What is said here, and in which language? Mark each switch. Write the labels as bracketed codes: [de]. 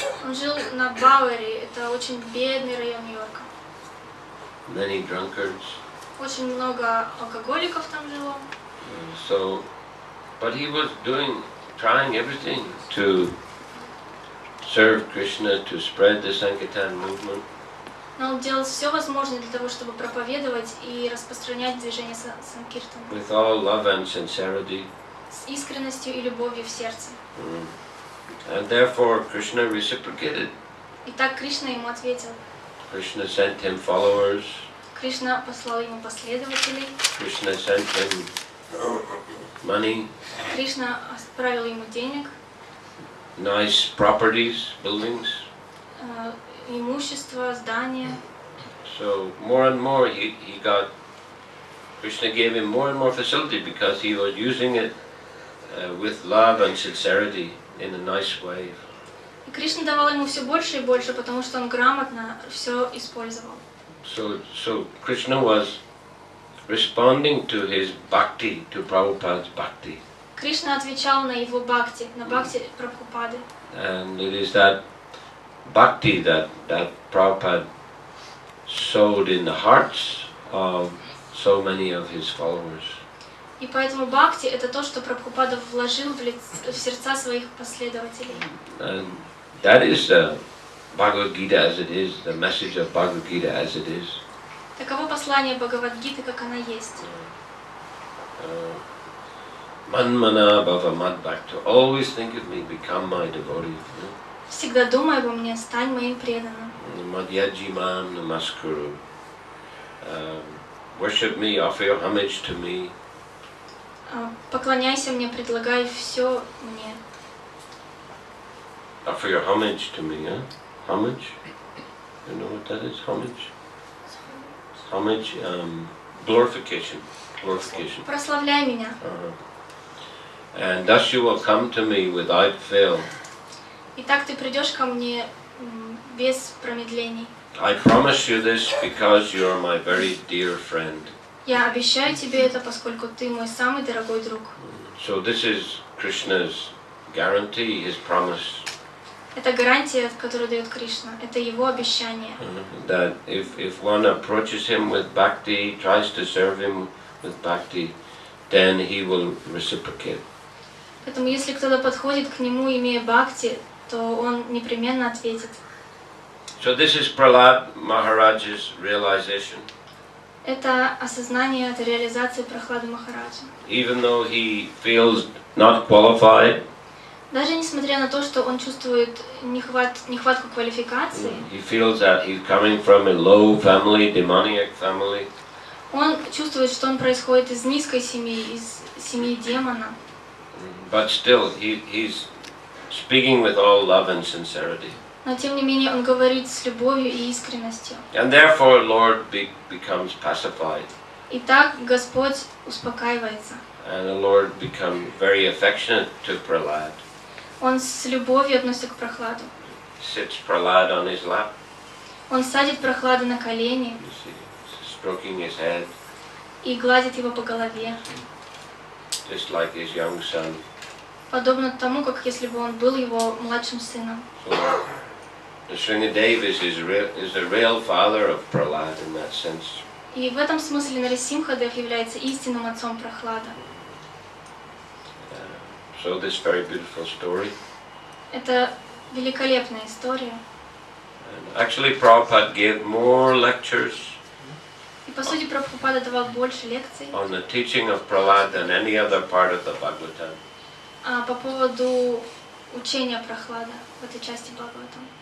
[ru] Он жил на Бауэри, это очень бедный район Нью-Йорка. [en] Many drunkards. [ru] Очень много алкоголиков там жило. [en] So, but he was trying everything to serve Krishna, to spread the Sankirtan movement. [ru] Но он делал все возможное для того, чтобы проповедовать и распространять движение Санкиртана. [en] With all love and sincerity. [ru] С искренностью и любовью в сердце. [en] And therefore Krishna reciprocated. [ru] И так Кришна ему ответил. [en] Krishna sent him followers. [ru] Кришна послал ему последователей. [en] Krishna sent him money. [ru] Кришна отправил ему денег. [en] Nice properties, buildings. [ru] Имущество, здания. [en] So more and more he got. Krishna gave him more and more facility because he was using it with love and sincerity in a nice way. [ru] И Кришна давал ему все больше и больше, потому что он грамотно все использовал. [en] So Krishna was responding to his bhakti, to Prabhupada's bhakti. [ru] Кришна отвечал на его бхакти, на бхакти Прабхупады. [en] And it is that bhakti that Prabhupada sowed in the hearts of so many of his followers. [ru] И поэтому бхакти это то, что Прабхупада вложил в сердца своих последователей. [en] And that is the Bhagavad Gita as it is, the message of Bhagavad Gita as it is. [ru] Таково послание Бхагавад-гиты, как она есть. [sa] Manmana bhava mad bhakta. [en] Always think of me, become my devotee. [ru] Всегда думай обо мне, стань моим преданным. [sa] Madhyajimam namaskuru. [en] Worship me, offer your homage to me. [ru] Поклоняйся мне, предлагай все мне. [en] Offer your homage to me, huh? homage. You know what that is? Homage. Homage. Glorification. Glorification. [ru] Прославляй меня. [en] And thus you will come to me without fail. [ru] Итак, ты придешь ко мне без промедлений. [en] I promise you this because you are my very dear friend. [ru] Я обещаю тебе это, поскольку ты мой самый дорогой друг. [en] So this is Krishna's guarantee, his promise. [ru] Это гарантия, которую дает Кришна. Это его обещание. [en] That if one approaches him with bhakti, tries to serve him with bhakti, then he will reciprocate. [ru] Поэтому если кто-то подходит к нему, имея бхакти, то он непременно ответит. [en] So this is Prahlad Maharaj's realization. [ru] Это осознание, это реализация Прохлады Махараджа. [en] Even though he feels not qualified, [ru] Даже несмотря на то, что он чувствует нехватку квалификации, [en] he feels that he's coming from a low family, demoniac family. [ru] он чувствует, что он происходит из низкой семьи, из семьи демона. [en] But still, he's speaking with all love and sincerity. [ru] Но тем не менее он говорит с любовью и искренностью. [en] And therefore, Lord becomes pacified. [ru] И так Господь успокаивается. [en] And the Lord becomes very affectionate to Prahlad. [ru] Он с любовью относится к Прохладу. [en] Sits Prahlad on his lap, [ru] Он садит Прохладу на колени [en] you see, stroking his head, [ru] и гладит его по голове, [en] just like his young son. [ru] подобно тому, как если бы он был его младшим сыном. [en] So, Nrsimhadev is the real father of Prahlad in that sense. [ru] И в этом смысле Нарисимхадев является истинным отцом Прохлада. [en] So this very beautiful story. [ru] Это великолепная история. [en] And actually, Prabhupada gave more lectures [ru] И по сути Прабхупада давал больше лекций [en] on the teaching of Prahlad than any other part of the Bhagavatam. [ru] по поводу учения Прохлада в этой части Бхагаватам,